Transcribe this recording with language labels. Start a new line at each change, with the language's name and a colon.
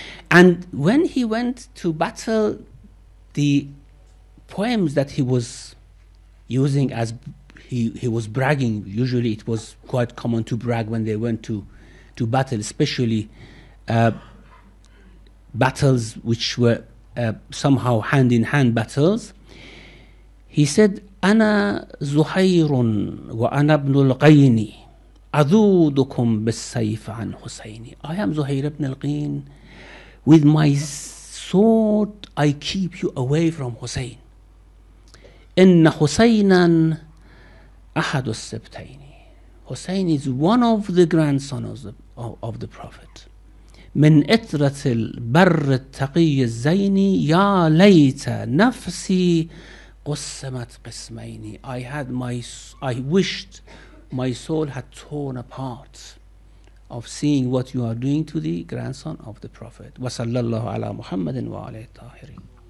English: And when he went to battle, the poems that he was using as he was bragging, usually it was quite common to brag when they went to battle, especially battles which were somehow hand-in-hand battles. He said,
Arabic: أنا زهير وأنا ابن القين أذودكم بالسيف عن حسين.
English: I am Zuhair ibn al-Qayn. With my sword I keep you away from Hussein.
Arabic: إن حسينا أحد السبتين.
English: Hussein is one of the grandsons of the Prophet.
Arabic: من إترة البر التقي الزين يا ليت نفسي قسمت قسمين.
English: I wished my soul had torn apart of seeing what you are doing to the grandson of the Prophet.
Arabic: وصلى الله على محمد وعلى الطاهرين.